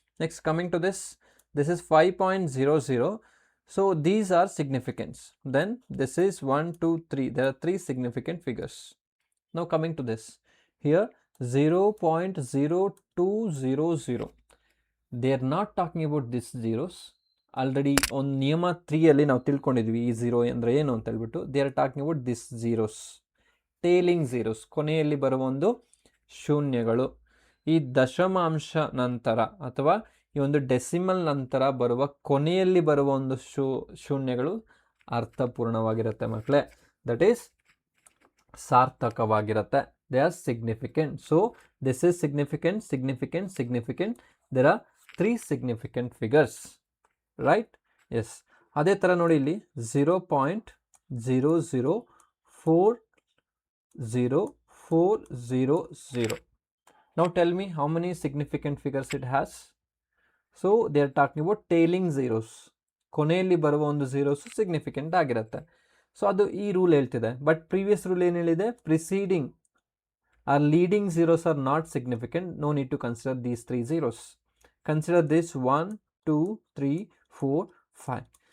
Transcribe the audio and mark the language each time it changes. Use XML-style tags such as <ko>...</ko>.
<en>Next coming to this is 5.00. So these are significants. Then this is 1, 2, 3. There are 3 significant figures. Now coming to this, here 0.0200. They are not talking about these zeros.</en> <kn>Already ಒಂದು ನಿಯಮ 3ಯಲ್ಲಿ ನಾವು ತಿಳ್ಕೊಂಡಿದ್ವಿ ಈ zero ಅಂದರೆ ಏನು ಅಂತ ಹೇಳ್ಬಿಟ್ಟು.</kn> <en>they are talking about this zeros, trailing zeros,</en> <kn>ಕೊನೆಯಲ್ಲಿ ಬರುವ ಒಂದು ಶೂನ್ಯಗಳು. ಈ ದಶಮಾಂಶ ನಂತರ ಅಥವಾ ಈ ಒಂದು ಡೆಸಿಮಲ್ ನಂತರ ಬರುವ ಕೊನೆಯಲ್ಲಿ ಬರುವ ಒಂದು ಶೂನ್ಯಗಳು ಅರ್ಥಪೂರ್ಣವಾಗಿರುತ್ತೆ ಮಕ್ಕಳೇ.</kn> <en>That is ಸಾರ್ಥಕವಾಗಿರುತ್ತೆ. They are significant. So this is significant, significant, significant. There are 3 significant figures, right? Yes.</en> <kn>ಅದೇ ಥರ ನೋಡಿ ಇಲ್ಲಿ 0.0040400.</kn> <en>Now tell me how many significant figures it has. So they are talking about tailing zeros.</en> <kn>ಕೊನೆಯಲ್ಲಿ ಬರುವ ಒಂದು zeros significant ಆಗಿರುತ್ತೆ. So ಅದು ಈ ರೂಲ್ ಹೇಳ್ತಿದೆ.</kn> <en>but previous rule</en> <kn>ಏನು ಹೇಳಿದೆ?</kn> <en>Preceding are leading zeros are not significant. No need to consider these 3 zeros. Consider this 1, 2, 3, 4, 5.</en>